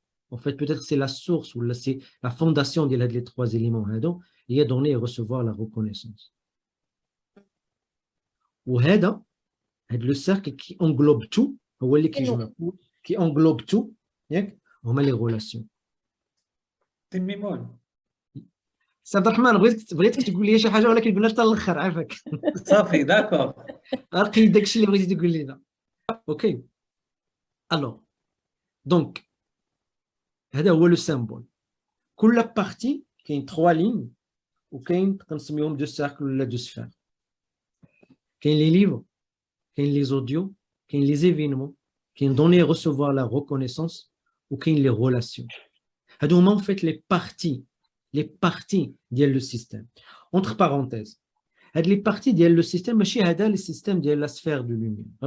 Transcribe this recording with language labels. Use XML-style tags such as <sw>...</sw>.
<fr>En fait, peut-être c'est la source ou c'est la fondation des trois éléments. Il y a donner et recevoir la reconnaissance. وهذا le cercle qui englobe tout</fr> <ar>هو اللي كيجمع</ar> <fr>qui englobe tout ياك هما les relations. تميمون</fr> <ar>سي عبد الرحمن بغيتك تقول لي شي حاجه ولكن قلنا حتى الاخر عافاك صافي داكور غنقي داكشي اللي بغيتي تقول لينا. اوكي الوغ دونك هذا هو لو سامبول. كل بارتي كاين 3 لين وكاين كنسميهم دو سيركل ولا دو سفير.</ar> <fr>كاين les livres, كاين les audios, كاين les événements, كاين donner et recevoir la reconnaissance ou كاين les relations.</fr> <ar>هادو هما</ar> <fr>en fait les parties ديال le système. Entre parenthèses, هاد les parties ديال le système</fr> <ar>ماشي هذا</ar> <fr>le système ديال la sphère de lumière.</fr>